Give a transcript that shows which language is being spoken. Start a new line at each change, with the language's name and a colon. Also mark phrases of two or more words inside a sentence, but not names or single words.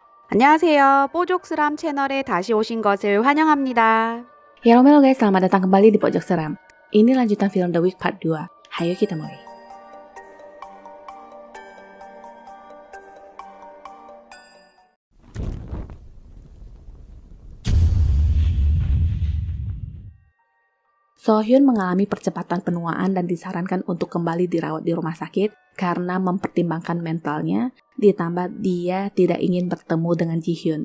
Korean: 안녕하세요. 뽀족스람 채널에 다시 오신 것을 환영합니다.
Indonesian: Halo guys, selamat datang kembali di Pojok Seram. Ini lanjutan film The Wig Part 2. Hayo kita mulai. Sohyun mengalami percepatan penuaan dan disarankan untuk kembali dirawat di rumah sakit karena mempertimbangkan mentalnya, ditambah dia tidak ingin bertemu dengan Jihyun.